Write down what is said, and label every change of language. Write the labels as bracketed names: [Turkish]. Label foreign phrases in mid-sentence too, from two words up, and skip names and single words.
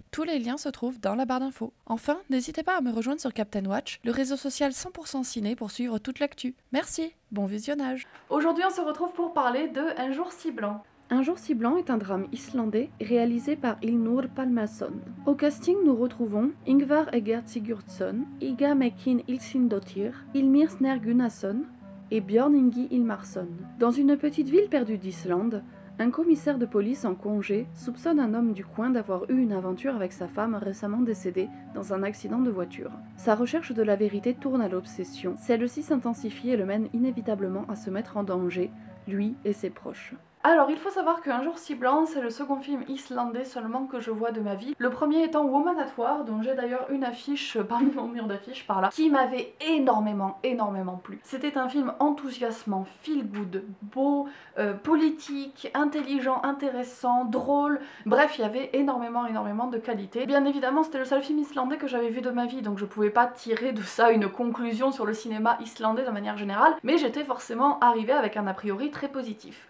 [French] Tous les liens se trouvent dans la barre d'infos. Enfin, n'hésitez pas à me rejoindre sur Captain Watch, le réseau social 100% ciné pour suivre toute l'actu. Merci, bon visionnage. Aujourd'hui on se retrouve pour parler de Un jour si blanc. Un jour si blanc est un drame islandais réalisé par Ilnur Pálmason. Au casting, nous retrouvons Ingvar Egert Sigurdsson, Iga Mekin Ilsindottir, Ilmir Snær Gunnarsson et Björn Ingi Ilmarsson. Dans une petite ville perdue d'Islande, un commissaire de police en congé soupçonne un homme du coin d'avoir eu une aventure avec sa femme récemment décédée dans un accident de voiture. Sa recherche de la vérité tourne à l'obsession. Celle-ci s'intensifie et le mène inévitablement à se mettre en danger, lui et ses proches. Alors, il faut savoir qu'Un jour si blanc, c'est le second film islandais seulement que je vois de ma vie. Le premier étant Woman at War, dont j'ai d'ailleurs une affiche parmi mon mur d'affiches par là, qui m'avait énormément plu. C'était un film enthousiasmant, [English] feel good, [French] beau, politique, intelligent, intéressant, drôle. Bref, il y avait énormément de qualité. Bien évidemment, c'était le seul film islandais que j'avais vu de ma vie, donc je pouvais pas tirer de ça une conclusion sur le cinéma islandais de manière générale, mais j'étais forcément arrivée avec un a priori très positif.